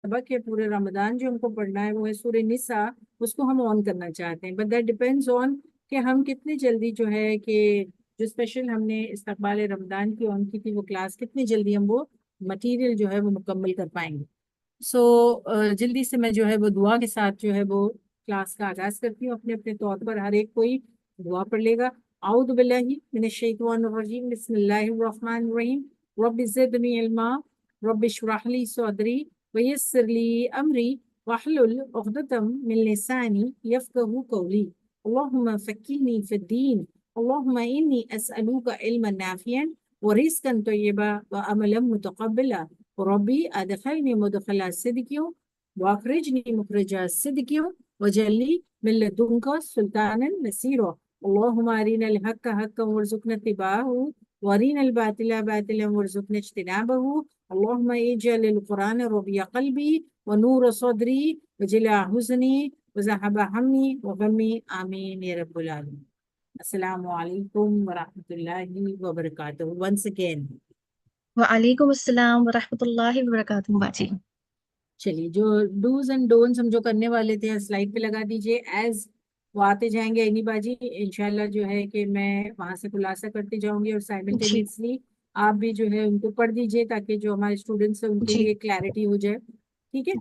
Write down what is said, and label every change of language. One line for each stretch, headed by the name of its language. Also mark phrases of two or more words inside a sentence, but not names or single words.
Urdu: سبق ہے پورے رمضان جو ہم کو پڑھنا ہے وہ ہے سورہ نساء۔ اس کو ہم آن کرنا چاہتے ہیں,
English: but that depends on
Urdu: کہ ہم کتنی جلدی جو ہے کہ جو اسپیشل ہم نے استقبال رمضان کی آن کی تھی وہ کلاس کتنی جلدی ہم وہ میٹیریل جو ہے وہ مکمل کر پائیں گے. جلدی سے میں جو ہے وہ دعا کے ساتھ جو ہے وہ کلاس کا آغاز کرتی ہوں. اپنے اپنے طور پر ہر ایک کوئی دعا پڑھ لے گا.
Arabic: أعوذ بالله من الشيطان الرجيم، بسم الله الرحمن الرحيم، رب زدني علما، رب اشرح لي صدري ويسر لي أمري واحلل عقدة من لساني يفقهوا قولي. اللهم فقهني في الدين، اللهم إني أسألك علما نافعا ورزقا طيبا وعملا متقبلا. رب أدخلني مدخل صدق وأخرجني مخرج صدق واجعلني من لدنك سلطانا نصيرا. اللهم أرنا الحق حقا وارزقنا اتباعه وأرنا الباطل باطلا وارزقنا اجتنابه. اللهم اجعل القرآن ربيع قلبي ونور صدري وجلاء حزني وذهاب همي وغمي. آمين يا رب العالمين. السلام عليكم ورحمة الله وبركاته.
English: once again.
Arabic: وعليكم السلام ورحمة الله وبركاته बाजी।
Urdu: چلیے، جو
English: dos and don'ts
Urdu: ہم جو کرنے والے تھے سلائیڈ پہ لگا دیجیے. ایز وہ آتے جائیں گے عینی باجی، ان شاء اللہ جو ہے کہ میں وہاں سے خلاصہ کرتی جاؤں گی اور जी سائملٹینیئسلی آپ بھی جو ہے ان کو پڑھ دیجیے تاکہ جو ہمارے اسٹوڈنٹس ہیں ان کے जी لیے کلیرٹی ہو جائے۔ ٹھیک ہے.